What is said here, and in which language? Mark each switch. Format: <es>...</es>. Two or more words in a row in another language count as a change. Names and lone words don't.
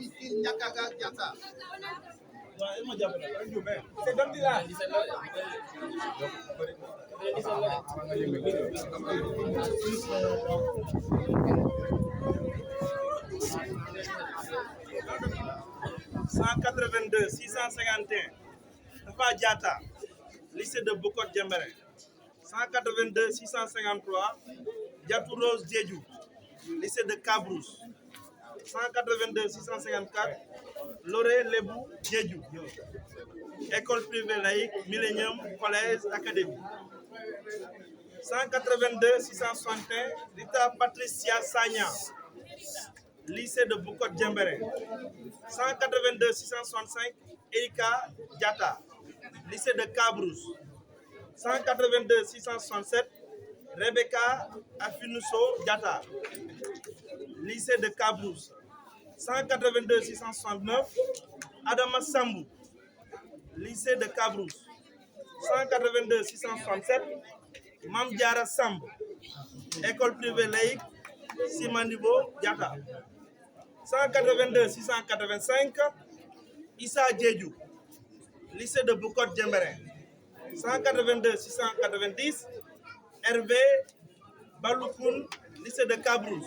<fr>Domicile Nyakaga Diata. C'est comme dit là. 182 651 Tafa Diata, lycée de Bukot Djembereng. 182 653 Diatou Rose Diédhiou, lycée de Cabrousse. 182 654 Loré Lebou Diédhiou, école privée laïque Millennium College Academy. 182 661 Rita Patricia Sagna, lycée de Bukot Djembereng. 182 665 Erika Diata, lycée de Cabrousse. 182 667 Rebecca Afinuso Diata, lycée de Cabrousse. 182 669 Adama Sambou, lycée de Cabrousse. 182 667 Mam Diara Samb, école privée laïque Simanibo Diata. 182 685 Issa Diédhiou, lycée de Bukot Djembereng. 182 690 Hervé Baloukoun, lycée de Cabrousse.</fr>